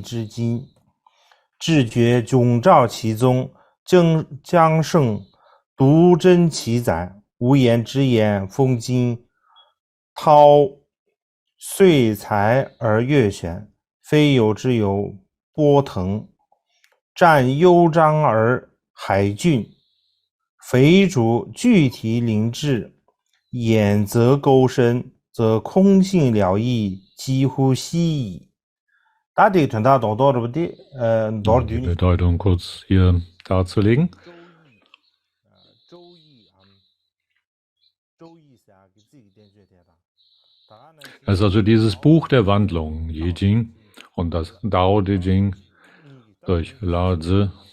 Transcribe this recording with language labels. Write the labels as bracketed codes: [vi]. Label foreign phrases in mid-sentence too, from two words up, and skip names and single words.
[zh] 之今，智觉迥照其宗，将胜独真其载，无言之言，风金涛遂才而悦选，非有之有波腾，占幽章而海峻，肥竹具体灵智。眼则勾深，则空性了义，几乎悉矣。Die [de] Bedeutung kurz hier darzulegen. Das ist also dieses Buch der Wandlung, Yijing, und das Dao De Jing durch Lao Tzu.